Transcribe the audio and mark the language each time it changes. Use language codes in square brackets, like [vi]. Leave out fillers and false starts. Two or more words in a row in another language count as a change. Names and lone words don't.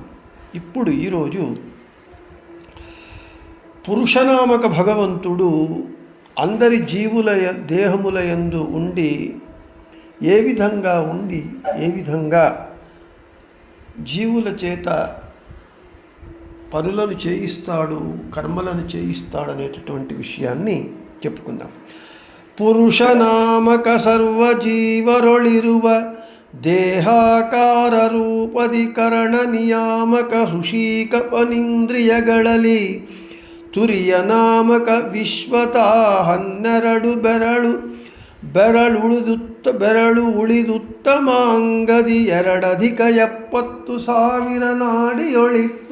[te] ఇప్పుడు ఈరోజు పురుషనామక భగవంతుడు అందరి జీవుల దేహముల యందు ఉండి ఏ విధంగా జీవుల చేత పనులను చేయిస్తాడు, కర్మలను చేయిస్తాడు అనేటటువంటి విషయాన్ని చెప్పుకుందాం. [kn] ಪುರುಷನಾಮಕ ಸರ್ವಜೀವರೊಳಿರುವ ದೇಹಾಕಾರ ರೂಪಧಿಕರಣ ನಿಯಾಮಕ ಹೃಷೀಕಪನಿಂದ್ರಿಯಗಳಲ್ಲಿ ತುರಿಯ ನಾಮಕ ವಿಶ್ವತಾ 12 ಬೆರಳು ಉಳಿದುತ್ತಮಾಂಗದಿ 2,70,000 ನಾಡಿಯೊಳಿಪ್ಪ.